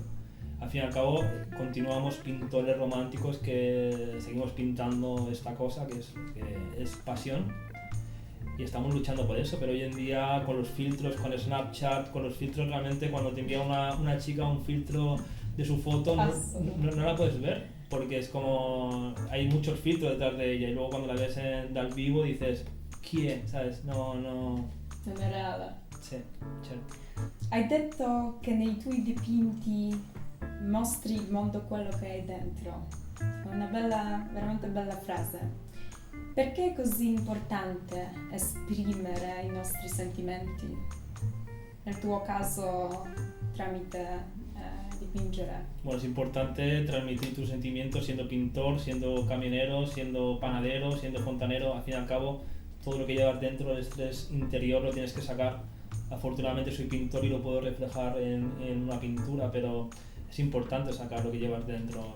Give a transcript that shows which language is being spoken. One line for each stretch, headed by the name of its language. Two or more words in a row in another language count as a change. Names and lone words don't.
Spanish: Al fin y al cabo, continuamos pintores románticos que seguimos pintando esta cosa que es pasión, y estamos luchando por eso, pero hoy en día con los filtros, con Snapchat, con los filtros, realmente cuando te envía una chica un filtro de su foto no la puedes ver, porque es como hay muchos filtros detrás de ella, y luego cuando la ves al vivo dices ¿quién? ¿Sabes? No.
Italian: Non è reale. Sì, certo. Hai detto che nei tuoi dipinti mostri il mondo quello che hai dentro. È una bella, veramente bella frase. Perché è così importante esprimere i nostri sentimenti? Nel tuo caso tramite dipingere.
Spanish: Bueno, es importante transmitir tus sentimientos siendo pintor, siendo camionero, siendo panadero, siendo fontanero. Al fin y al cabo, todo lo que llevas dentro, el estrés interior, lo tienes que sacar. Afortunadamente soy pintor y lo puedo reflejar en una pintura, pero es importante sacar lo que llevas dentro.